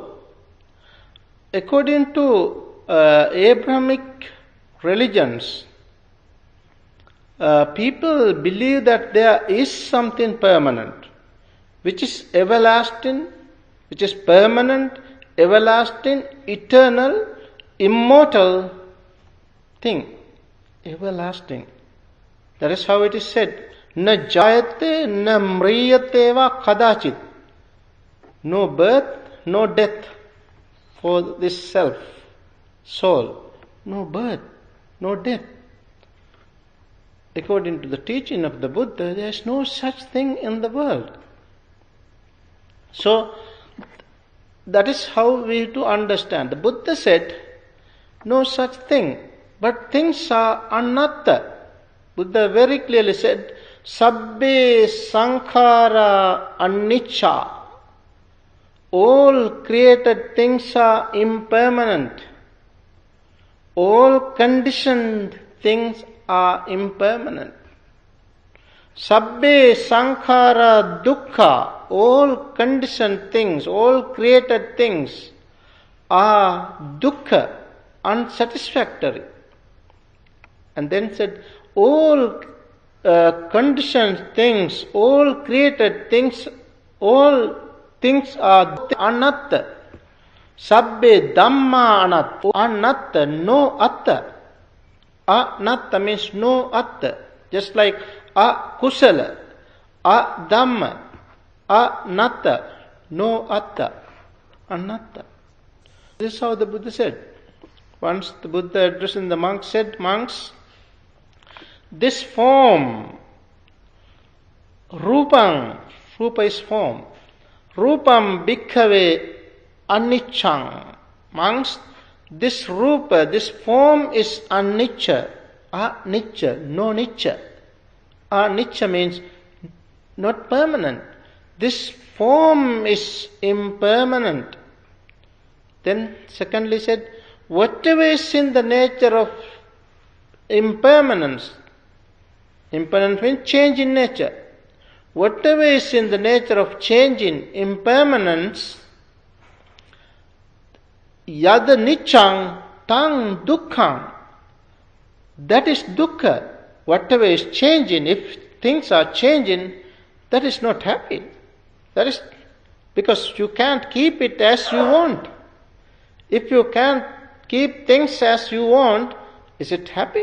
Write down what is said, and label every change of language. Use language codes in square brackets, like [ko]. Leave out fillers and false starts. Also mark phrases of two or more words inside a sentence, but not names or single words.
[en] According to Abrahamic religions, people believe that there is something permanent, which is everlasting, which is permanent, everlasting, eternal, immortal thing. Everlasting. That is how it is said. [sa] Na jayate na mriyate va kadachit. [en] No birth, no death for this self, soul. No birth, no death. According to the teaching of the Buddha, there is no such thing in the world. So, that is how we have to understand. The Buddha said, no such thing, but things are anatta. Buddha very clearly said, [pa] Sabbe sankhara anicca. [en] All created things are impermanent. All conditioned things are impermanent. [pa] Sabbe sankhara dukkha. [en] All conditioned things, all created things are dukkha, unsatisfactory. And then said, all conditioned things, all created things, all things are anatta. [pa] Sabbe Dhamma anatta. Anatta, no atta. [en] Anatta means no atta. Just like akusala, Dhamma, anatta, no atta. Anatta. This is how the Buddha said. Once the Buddha addressing the monks said, monks, this form, rupam, rupa is form, [pa] rupam bhikkhave aniccham. [en] Monks, this rupa, this form is anicca, anicca, no nicca. Anicca means not permanent. This form is impermanent. Then secondly said, whatever is in the nature of impermanence, impermanence means change in nature. Whatever is in the nature of change in impermanence, [pa] yad niccang tang dukkhang, [en] that is dukkha. Whatever is changing, if things are changing, that is not happy. That is because you can't keep it as you want. If you can't keep things as you want, is it happy?